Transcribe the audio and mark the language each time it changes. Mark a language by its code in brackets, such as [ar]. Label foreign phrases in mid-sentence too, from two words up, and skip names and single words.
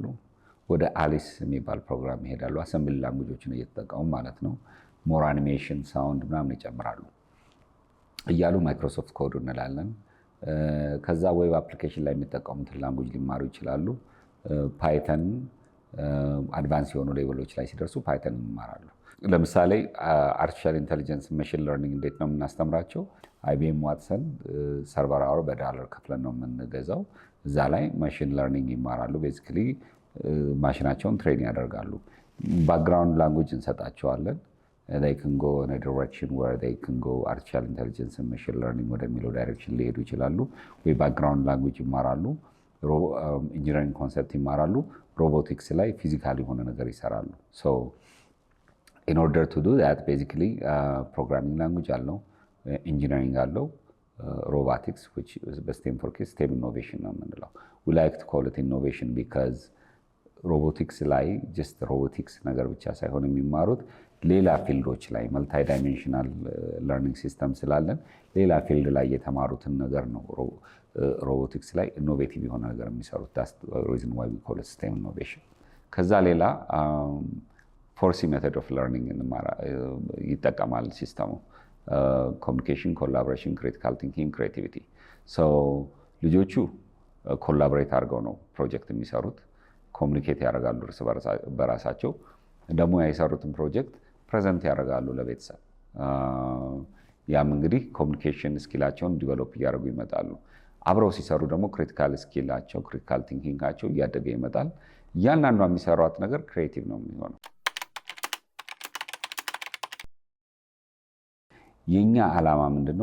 [am] ወደ አሊስ የሚባል ፕሮግራም ይሄዳሉ። [en] assembly languages [am] እየተጠቀሙ ማለት ነው። [en] more animation፣ [am] ሳውንድ ምናምን ይጨምራሉ እያሉ ማይክሮሶፍት ኮድ እንላለን። ከዛ [en] web application [am] ላይ የሚጠቀሙትን ላንጉጅ ሊማሩ ይችላሉ። ፓይተን አድቫንስ የሆኑ ሌቨሎች ላይ ሲደርሱ ፓይተን ይማራሉ። ለምሳሌ [en] artificial intelligence፣ machine learning [am] እንዴት ነው የምናስተምራቸው? አይቢኤም ዋትሰን [en] server hour [am] በዳለር ከፍለን ነው የምንገዛው። እዛ ላይ [en] machine learning [am] ይማራሉ። ቤዚክሊ ማሽናቸውን ትሬን ያደርጋሉ። [en] background language [am] እንሰጣቸዋለን። [en] they can go in a direction where they can go artificial intelligence and machine learning [am] ወደሚለው ዳይሬክሽን ሊሄዱ ይችላሉ። ወይ [en] background language [am] ይማራሉ፣ [en] engineering concept [am] ይማራሉ፣ ሮቦቲክስ ላይ ፊዚካል የሆነ ነገር ይሰራሉ። [en] in order to do that basically programming language [am] አለው፣ ኢንጂነሪንግ አለው፣ [en] robotics, which is STEM for kids, STEM innovation [am] ነው የምንለው። [en] We like to call it innovation because ሮቦቲክስ [am] ላይ [en] just robotics [am] ነገር ብቻ ሳይሆን የሚማሩት ሌላ ፊልዶች ላይ [en] multi dimensional learning system [am] ስላለን ሌላ ፊልድ ላይ የተማሩትን ነገር ነው ሮቦቲክስ ላይ ኢኖቬቲቭ የሆነ ነገር የሚሰሩት። [en] that's the reason why we call it STEM innovation። [am] ከዛ ሌላ ፎርሲ [en] method of learning [am] ይጠቀማል ሲስተሙ። ኮሚኒኬሽን፣ ኮላቦሬሽን፣ [en] critical thinking፣ [am] ክሬቲቪቲ። ልጆቹ ኮላቦሬት አድርገው ነው ፕሮጀክት የሚሰሩት። ኮሚኒኬት ያደርጋሉ እርስ በራሳቸው። ደግሞ የሰሩትን ፕሮጀክት ፕሬዘንት ያደርጋሉ ለቤተሰብ። ያም እንግዲህ ኮሚኒኬሽን ስኪላቸውን ዲቨሎፕ እያደረጉ ይመጣሉ። አብረው ሲሰሩ ደግሞ ክሪቲካል ስኪላቸው፣ ክሪቲካል ቲንኪንጋቸው እያደገ ይመጣል። እያንዳንዷ የሚሰሯት ነገር ክሬቲቭ ነው የሚሆነው። የኛ ዓላማ ምንድነው?